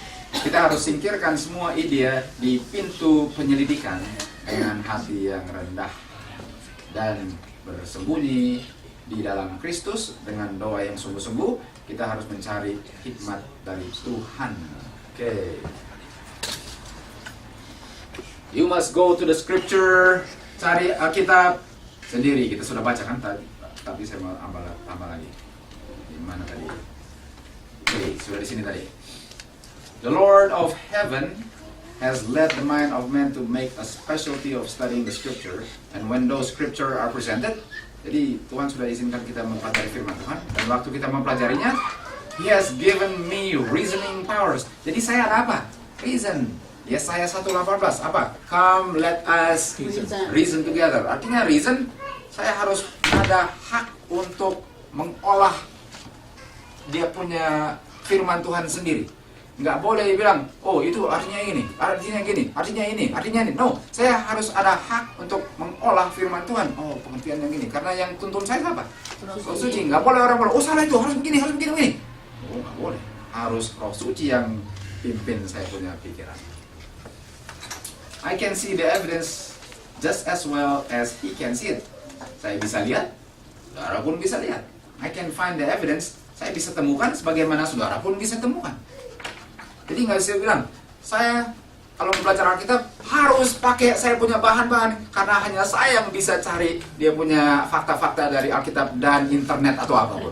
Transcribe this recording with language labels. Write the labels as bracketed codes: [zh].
[id] Kita harus singkirkan semua ide di pintu penyelidikan dengan hati yang rendah dan bersembunyi di dalam Kristus dengan doa yang sungguh-sungguh. Kita harus mencari hikmat dari Tuhan. Oke. [en] You must go to the scripture. [id] Cari Alkitab sendiri. Kita sudah baca kan tadi. Tapi saya mau tambah lagi. Di mana tadi? Oke, sudah di sini tadi. [en] The Lord of heaven has led the mind of man to make a specialty of studying the scripture, and when those scripture are presented, [id] jadi Tuhan sudah izinkan kita mempelajari firman Tuhan, dan waktu kita mempelajarinya, [en] He has given me reasoning powers. [id] Jadi saya ada apa? [en] Reason. [id] Yesaya 1:18 apa? [en] Come let us reason together. [id] Artinya reason, saya harus ada hak untuk mengolah dia punya firman Tuhan sendiri. Nggak boleh bilang, oh itu artinya ini, artinya gini, artinya ini, artinya ini. No, saya harus ada hak untuk mengolah firman Tuhan. Oh, pengertian yang gini. Karena yang tuntun saya apa? Roh Suci. Nggak boleh orang bilang, oh salah itu, harus begini, begini. Oh, nggak boleh. Harus Roh Suci yang pimpin saya punya pikiran. [en] I can see the evidence just as well as he can see it. [id] Saya bisa lihat, saudara pun bisa lihat. [en] I can find the evidence, [id] saya bisa temukan sebagaimana saudara pun bisa temukan. Jadi nggak bisa bilang, saya kalau belajar Alkitab harus pakai saya punya bahan-bahan karena hanya saya yang bisa cari dia punya fakta-fakta dari Alkitab dan internet atau apapun.